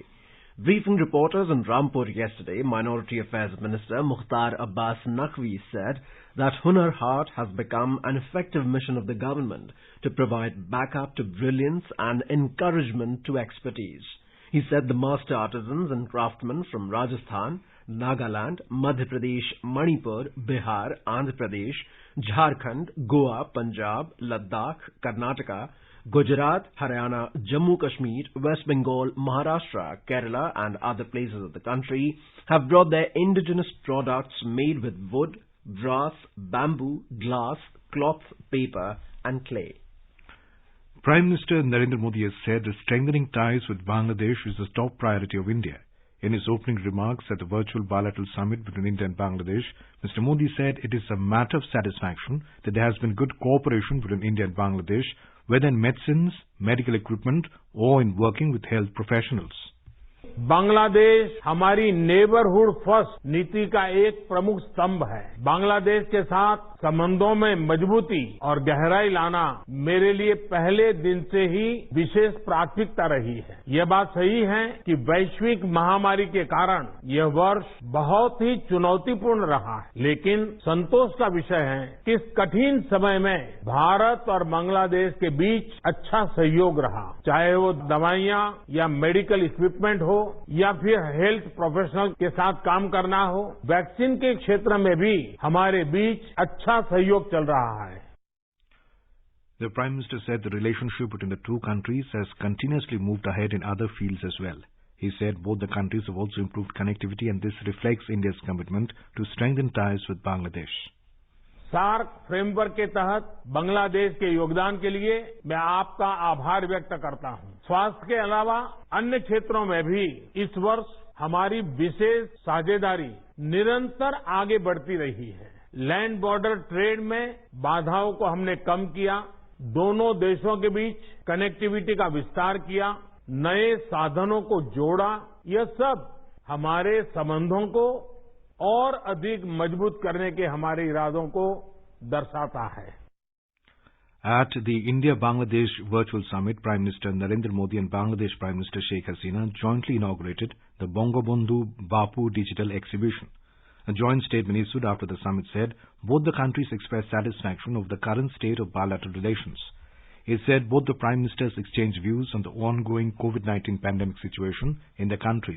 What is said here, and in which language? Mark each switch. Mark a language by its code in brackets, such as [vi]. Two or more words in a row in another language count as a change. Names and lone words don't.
[en] Briefing reporters in Rampur yesterday, Minority Affairs Minister Mukhtar Abbas Naqvi said that Hunar Haat has become an effective mission of the government to provide backup to brilliance and encouragement to expertise. He said the master artisans and craftsmen from Rajasthan, Nagaland, Madhya Pradesh, Manipur, Bihar, Andhra Pradesh, Jharkhand, Goa, Punjab, Ladakh, Karnataka, Gujarat, Haryana, Jammu Kashmir, West Bengal, Maharashtra, Kerala and other places of the country have brought their indigenous products made with wood, brass, bamboo, glass, cloth, paper and clay. Prime Minister Narendra Modi has said that strengthening ties with Bangladesh is the top priority of India. In his opening remarks at the virtual bilateral summit between India and Bangladesh, Mr. Modi said it is a matter of satisfaction that there has been good cooperation between India and Bangladesh, whether in medicines, medical equipment or in working with health professionals. [hi] बांग्लादेश हमारी [en] neighbourhood first [hi] नीति का एक प्रमुख स्तंभ है। बांग्लादेश के साथ संबंधों में मजबूती और गहराई लाना मेरे लिए पहले दिन से ही विशेष प्राथमिकता रही है। यह बात सही है कि वैश्विक महामारी के कारण यह वर्ष बहुत ही चुनौतीपूर्ण रहा है, लेकिन संतोष का विषय है कि इस कठिन समय में भारत और बांग्लादेश के बीच अच्छा सहयोग रहा, चाहे वो दवाइयां या [en] medical equipment [hi] हो या फिर [en] health professional [hi] के साथ काम करना हो। वैक्सीन के क्षेत्र में भी हमारे बीच अच्छा सहयोग चल रहा है। [en] The Prime Minister said the relationship between the two countries has continuously moved ahead in other fields as well. He said both the countries have also improved connectivity and this reflects India's commitment to strengthen ties with Bangladesh. [hi] सार्क फ्रेमवर्क के तहत बांग्लादेश के योगदान के लिए मैं आपका आभार व्यक्त करता हूं। स्वास्थ्य के अलावा अन्य क्षेत्रों में भी इस वर्ष हमारी विशेष साझेदारी निरंतर आगे बढ़ती रही है। [en] land border trade [hi] में बाधाओं को हमने कम किया, दोनों देशों के बीच कनेक्टिविटी का विस्तार किया, नए साधनों को जोड़ा। यह सब हमारे संबंधों को और अधिक मजबूत करने के हमारे इरादों को दर्शाता है। [en] At the India-Bangladesh Virtual Summit, Prime Minister Narendra Modi and Bangladesh Prime Minister Sheikh Hasina jointly inaugurated the Bangabandhu Bapu Digital Exhibition. A joint statement issued after the summit said both the countries expressed satisfaction over the current state of bilateral relations. It said both the Prime Ministers exchanged views on the ongoing COVID-19 pandemic situation in their countries.